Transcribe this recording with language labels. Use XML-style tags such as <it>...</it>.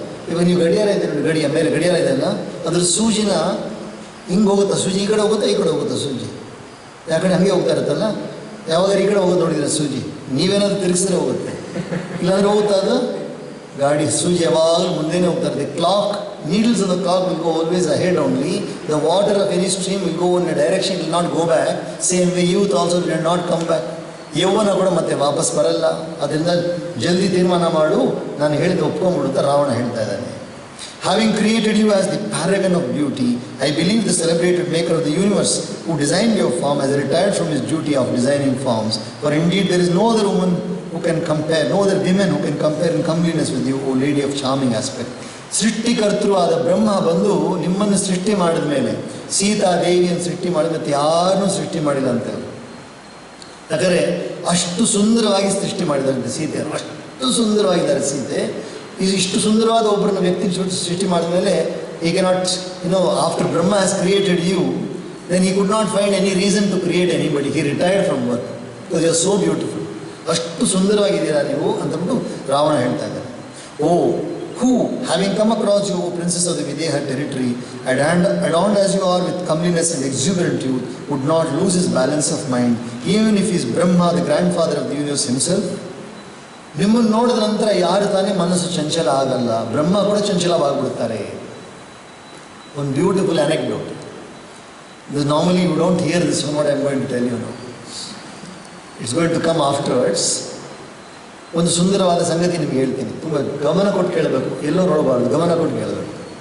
<kn>ಇವಾಗ ನೀವು ಗಡಿಯಾರ ಇದೆ ನೋಡಿ, ಮೇಲೆ ಗಡಿಯಾರ ಇದೆಯಲ್ಲ, ಅದ್ರ ಸೂಜಿನ ಹಿಂಗೆ ಹೋಗುತ್ತಾ? ಸೂಜಿ ಈ ಕಡೆ ಹೋಗುತ್ತಾ, ಈ ಕಡೆ ಹೋಗುತ್ತಾ? ಸೂಜಿ ಯಾಕಡೆ ಹಂಗೆ ಹೋಗ್ತಾ ಇರುತ್ತಲ್ಲ. ಯಾವಾಗ ಈ ಕಡೆ ಹೋಗೋದು ನೋಡಿದ್ರೆ ಸೂಜಿ, ನೀವೇನಾದ್ರು ತಿರುಗಿಸಿದ್ರೆ ಹೋಗುತ್ತೆ, ಇಲ್ಲಾಂದ್ರೆ ಹೋಗುತ್ತಾ ಅದು ಗಾಡಿ? ಸೂಜಿ ಯಾವಾಗಲೂ ಮುಂದೆನೇ ಹೋಗ್ತಾ ಇರುತ್ತೆ.</kn> <en>Clock, needles of the clock will go always ahead only. The water of any stream will go in a direction, it will not go back. Same way youth also will not come back.</en> <kn>ಯೌವನ ಕೂಡ ಮತ್ತೆ ವಾಪಸ್ ಬರಲ್ಲ. ಅದರಿಂದ ಜಲ್ದಿ ತೀರ್ಮಾನ ಮಾಡು, ನಾನು ಹೇಳಿದ ಒಪ್ಕೊಂಡ್ಬಿಡುತ್ತಾ ರಾವಣ ಹೇಳ್ತಾ ಇದ್ದಾನೆ.</kn> <en>Having created you as the paragon of beauty, I believe the celebrated maker of the universe who designed your form has retired from his duty of designing forms. For indeed there is no other woman who can compare, no other women who can compare in comeliness with you, O lady of charming aspect.</en> <kn>ಸೃಷ್ಟಿಕರ್ತೃ ಆದ ಬ್ರಹ್ಮ ಬಂದು ನಿಮ್ಮನ್ನು ಸೃಷ್ಟಿ ಮಾಡಿದ ಮೇಲೆ, ಸೀತಾದೇವಿಯನ್ನು ಸೃಷ್ಟಿ ಮಾಡಿದ ಮತ್ತೆ ಯಾರನ್ನೂ ಸೃಷ್ಟಿ ಮಾಡಿಲ್ಲ ಅಂತ. ಯಾಕಂದರೆ ಅಷ್ಟು ಸುಂದರವಾಗಿ ಸೃಷ್ಟಿ ಮಾಡಿದಾರಂತೆ ಸೀತೆ, ಅಷ್ಟು ಸುಂದರವಾಗಿದ್ದಾರೆ ಸೀತೆ. ಇಷ್ಟು ಸುಂದರವಾದ ಒಬ್ಬರನ್ನ ವ್ಯಕ್ತಿ ಸೃಷ್ಟಿ ಮಾಡಿದ ಮೇಲೆ,</kn> <en>he cannot, after Brahma has created you, then he could not find any reason to create anybody. He retired from work because you are so beautiful.</en> <kn>ಅಷ್ಟು ಸುಂದರವಾಗಿದ್ದೀರಾ ನೀವು ಅಂತಬಿಟ್ಟು ರಾವಣ ಹೇಳ್ತಾ ಇದ್ದಾರೆ.</kn> <en>Who, having come across you, O princess of the Videha territory, adorned as you are with comeliness and exuberant youth, would not lose his balance of mind, even if he is Brahma, the grandfather of the universe himself.</en> <kn>ನಿಮ್ಮನ್ನು ನೋಡಿದ ನಂತರ ಯಾರು ತಾನೇ ಮನಸ್ಸು ಚಂಚಲ ಆಗಲ್ಲ, ಬ್ರಹ್ಮ ಕೂಡ ಚಂಚಲವಾಗಿಬಿಡ್ತಾರೆ.</kn> <en>ಒಂದು beautiful anecdote. Normally you don't hear this one, what I am going to tell you now. It's going to come afterwards.</en> <kn>ಒಂದು ಸುಂದರವಾದ ಸಂಗತಿ ನಿಮಗೆ ಹೇಳ್ತೀನಿ, ತುಂಬ ಗಮನ ಕೊಟ್ಟು ಕೇಳಬೇಕು, ಎಲ್ಲೋ ನೋಡಬಾರ್ದು, ಗಮನ ಕೊಟ್ಟು ಕೇಳಬೇಕು.</kn>